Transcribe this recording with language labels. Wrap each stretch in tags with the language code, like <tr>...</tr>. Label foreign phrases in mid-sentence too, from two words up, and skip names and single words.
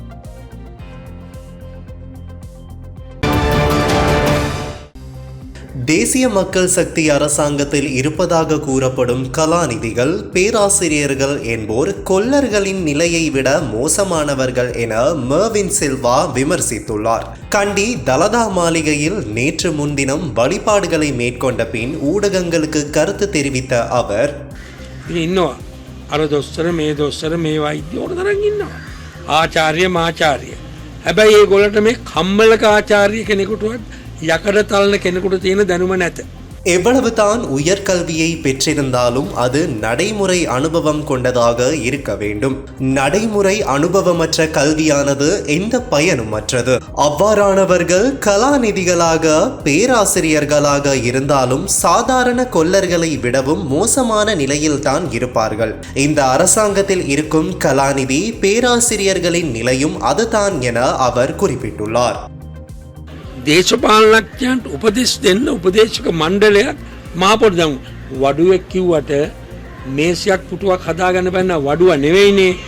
<ta>தேசிய மக்கள் சக்தி அரசாங்கத்தில் இருப்பதாக கூறப்படும் கலாநிதிகள், பேராசிரியர்கள் என்போர் கொல்லர்களின் நிலையை விட மோசமானவர்கள் என மெர்வின் சில்வா விமர்சித்துள்ளார். கண்டி தலதா மாளிகையில் நேற்று முன்தினம் வழிபாடுகளை மேற்கொண்ட பின் ஊடகங்களுக்கு கருத்து தெரிவித்த அவர்,</ta> <si>හැබැයි ඒගොල්ලන්ට මේ කම්මලක ආචාර්ය කෙනෙකුටවත් යකඩ තලන කෙනෙකුට තියෙන දැනුම නැත.</si> <ta>எவ்வளவுதான் உயர்கல்வியை பெற்றிருந்தாலும் அது நடைமுறை அனுபவம் கொண்டதாக இருக்க வேண்டும். நடைமுறை அனுபவமற்ற கல்வியானது எந்த பயனுமற்றது. அவ்வாறானவர்கள் கலாநிதிகளாக பேராசிரியர்களாக இருந்தாலும் சாதாரண கொல்லர்களை விடவும் மோசமான நிலையில்தான் இருப்பார்கள். இந்த அரசாங்கத்தில் இருக்கும் கலாநிதி பேராசிரியர்களின் நிலையும் அதுதான் என அவர் குறிப்பிட்டுள்ளார்.</ta> <si>දේශපාලනඥයන්ට උපදෙස් දෙන්න උපදේශක මණ්ඩලයක් මහපොඩි දැන් වඩුවෙක් කිව්වට මේසයක් පුටුවක් හදාගන්න බැන්න වඩුව නෙවෙයිනේ.</si>